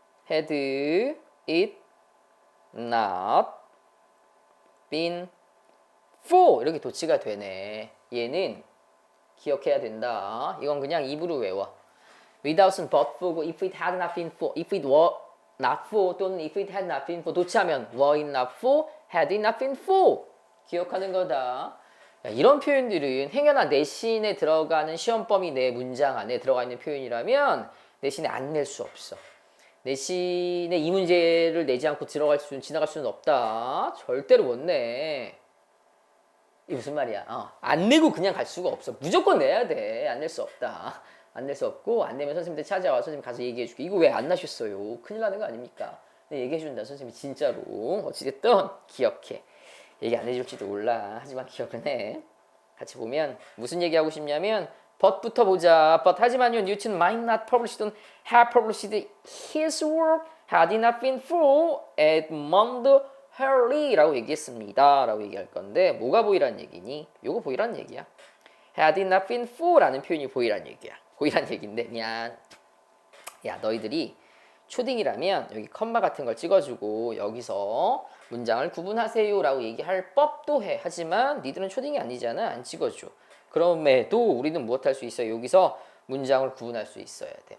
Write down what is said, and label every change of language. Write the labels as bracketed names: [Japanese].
[English] had it not been for [Korean] 이렇게 도치가 되네. 얘는 기억해야 된다. 이건 그냥 입으로 외워. [English] without은 but for고 if it had not been for, if it were not for 또는 if it had not been for [Korean] 도치하면 [English] were it not for, had it not been for [Korean] 기억하는 거다. 야, 이런 표현들은 행여나 내신에 들어가는 시험 범위 내 문장 안에 들어가 있는 표현이라면 내신에 안 낼 수 없어. 내신에 이 문제를 내지 않고 지나갈 수는 없다. 절대로 못 내. 이게 무슨 말이야? 안 내고 그냥 갈 수가 없어. 무조건 내야 돼. 안 낼 수 없다. 안 낼 수 없고 안 내면 선생님한테 찾아와. 선생님 가서 얘기해 줄게. 이거 왜 안 나셨어요? 큰일 나는 거 아닙니까? 네, 얘기해 준다. 선생님이 진짜로. 어찌됐든 기억해. 얘기 안 해줄지도 몰라. 하지만 기억은 해. 같이 보면 무슨 얘기하고 싶냐면 but부터 보자. [English] but [Korean] 하지만요 [English] Newton might not publish or have published his work had it not been for Edmund Halley라고 [Korean] 얘기했습니다. 라고 얘기할 건데 뭐가 보이란 얘기니? 요거 보이란 얘기야. [English] had it not been for [Korean] 라는 표현이 보이란 얘기야. 보이란 얘기인데 미안. 야 너희들이 초딩이라면 여기 컴마 같은 걸 찍어주고 여기서 문장을 구분하세요 라고 얘기할 법도 해. 하지만 니들은 초딩이 아니잖아. 안 찍어줘. 그럼에도 우리는 무엇 할 수 있어요? 여기서 문장을 구분할 수 있어야 돼.